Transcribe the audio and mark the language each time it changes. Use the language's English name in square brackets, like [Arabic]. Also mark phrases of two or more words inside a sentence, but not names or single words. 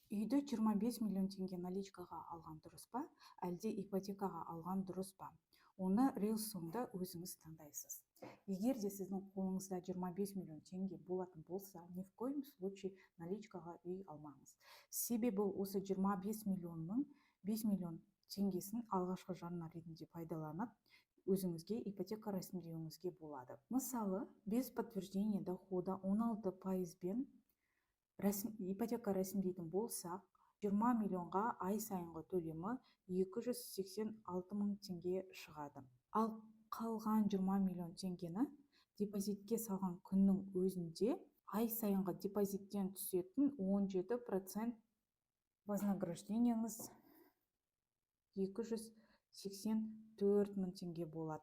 [Kazakh] Үйді 25 миллион теңге наличкаға алған дұрыс па, әлде ипотекаға алған дұрыс па? Оны рилс соңында өзіңіз таңдайсыз. Егер де сіздің қолыңызда 25 миллион теңге болатын болса, [Russian] ни в коем случае [Kazakh] наличкаға үй алмаңыз. Себебі осы 25 миллионның 5 миллион теңгесін алғашқы жарна ретінде пайдаланып, өзіңізге ипотека рәсімдеуіңізге болады. Мысалы, [Russian] без подтверждения дохода [Kazakh] 16%-бен ипотека рәсімдейтін болсақ, 20 миллионға ай сайынғы төлемі 286 мың теңге шығады. Ал қалған 20 миллион теңгені депозитке салған күннің өзінде ай сайынғы депозиттен түсетін 17% вознаграждениеңіз 284 мың теңге болады.